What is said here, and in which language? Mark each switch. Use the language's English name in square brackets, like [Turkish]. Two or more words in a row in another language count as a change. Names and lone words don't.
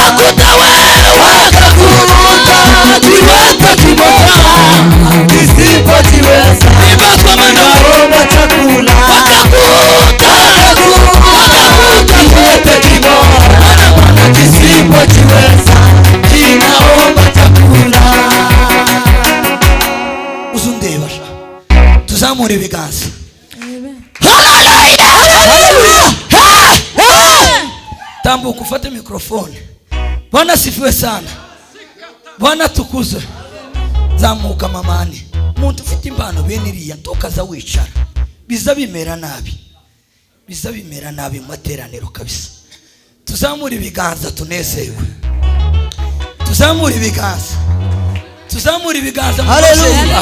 [Swahili] Kiwete kimoja nisipojiweza inaomba chakula. Kiwete kimoja nisipojiweza inaomba chakula. [Kinyarwanda] Uzundebasha tuzamure ibiganza. Hallelujah! Tambuka ufate mikrofoni. [Swahili] Bwana sifiwe sana. Bwana tukuze. [Kinyarwanda] Zamuka mamani. Muntu ufite impano bene iriya ntokaza wicara. Biza bimera nabi mu materaniro kabisa. Tuzamure ibiganza tunezerwe. Tuzamure ibiganza. Hallelujah.